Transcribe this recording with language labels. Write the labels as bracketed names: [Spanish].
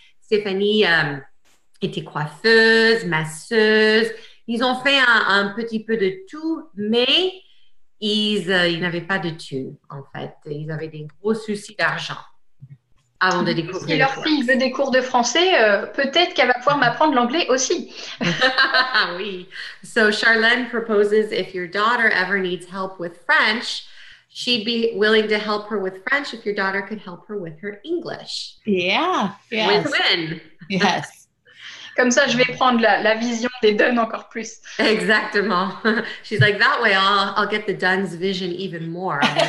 [French] Stéphanie était coiffeuse, masseuse. Ils ont fait un petit peu de tout, mais ils n'avaient pas de thunes, en fait. Ils avaient des gros soucis d'argent avant de découvrir. Si leur fille veut des cours de français, peut-être qu'elle va pouvoir m'apprendre l'anglais aussi. Oui. [English] So Charlene proposes if your daughter ever needs help with French, she'd be willing to help her with French if your daughter could help her with her English. Yeah. Yes. Win-win. Yes. [French] Comme ça, je vais prendre la vision des Dunn encore plus. Exactement. [English] She's like, that way I'll get the Dunn's vision even more.